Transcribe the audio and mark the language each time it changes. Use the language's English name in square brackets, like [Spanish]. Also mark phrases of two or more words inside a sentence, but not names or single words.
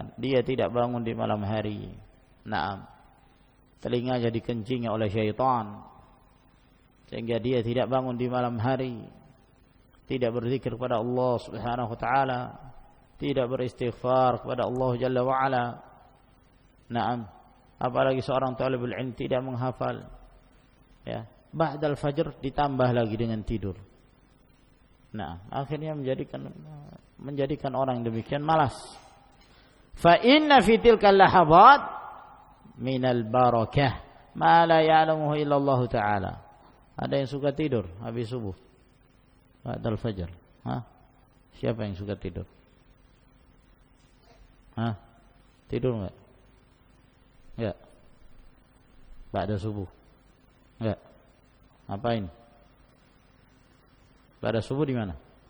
[Indonesian] Dia tidak bangun di malam hari. Nah, telinganya dikencingi oleh syaitan sehingga dia tidak bangun di malam hari, tidak berzikir kepada Allah [Arabic] سبحانه وتعالى, [Indonesian] tidak beristighfar kepada Allah [Arabic] جل وعلا. [Indonesian] Naam, apalagi seorang [Arabic] طالب العلم [Indonesian] tidak menghafal. Ya, [Arabic] بعد الفجر [Indonesian] ditambah lagi dengan tidur. Nah, akhirnya menjadikan orang demikian malas. [Arabic] فإن في تلك اللحظات من البركة ما لا يعلمه إلا الله تعالى. [Indonesian] Ada yang suka tidur habis subuh. [Arabic] بعد الفجر. [Indonesian] Siapa yang suka tidur? Tidur enggak? Enggak. Ba'da subuh. Enggak. Ngapain? Ba'da subuh di mana?